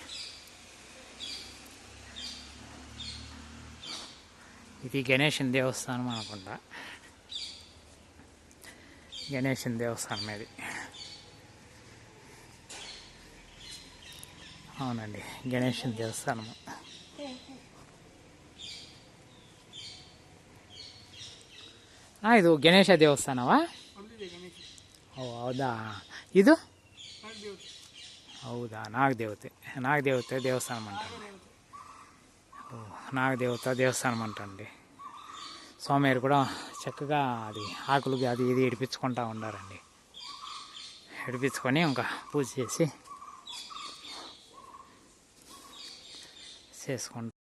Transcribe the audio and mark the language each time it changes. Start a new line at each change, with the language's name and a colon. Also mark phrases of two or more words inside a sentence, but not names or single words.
Telugu: ఇది గణేషన్ దేవస్థానం అనుకుంటా, గణేషన్ దేవస్థానం ఇది. అవునండి, గణేషన్ దేవస్థానము.
Kannada: ಇದು ಗಣೇಶ ದೇವಸ್ಥಾನವಾ? ಓ ಹೌದಾ, ಇದು ಹೌದಾ,
Telugu: నాగదేవత దేవస్థానం అంటండి. ఓ నాగదేవత దేవస్థానం అంటండి. స్వామివారు కూడా చక్కగా అది ఆకులకి అది ఇది ఇడిపించుకుంటూ ఉండారండి. ఇడిపించుకొని ఇంకా పూజ చేసి చేసుకుంటాం.